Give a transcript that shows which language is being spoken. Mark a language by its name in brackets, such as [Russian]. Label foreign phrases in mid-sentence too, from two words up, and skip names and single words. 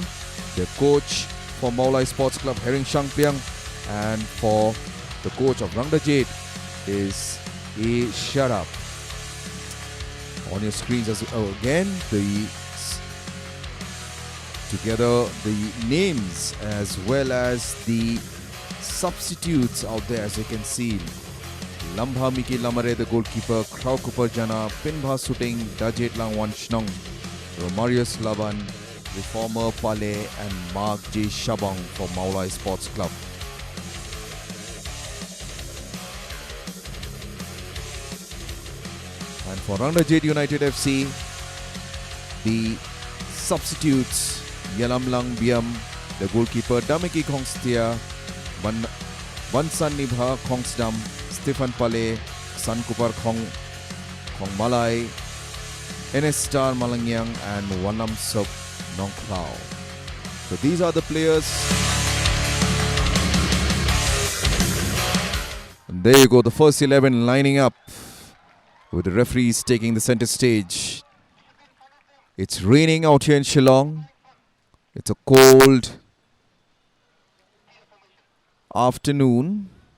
[English] The coach for Maulai Sports Club, Hering Shangpiang, and for the coach of Ranglajet is A. Sharap. On your screens again, together the names as well as the substitutes out there, as you can see. Lambha Miki Lamare, the goalkeeper. Krau Kupar Jana, Pinbha Suting, Dajet Lang Wan Shnong, Romarius Laban, Reformer Pale, and Mark J. Shabang for Maulai Sports Club. And for Ranglajet United FC, the substitutes: Yalam Lang Biam, the goalkeeper. Damiki Kongstia, Bansan Nibha Kongsdam, Stefan Pale, San Kupar Kong Malai, NS Star Malangyang, and Wanam Sop Nong Klao. So these are the players. And there you go, the first 11 lining up with the referees taking the center stage. It's raining out here in Shillong. It's a cold afternoon.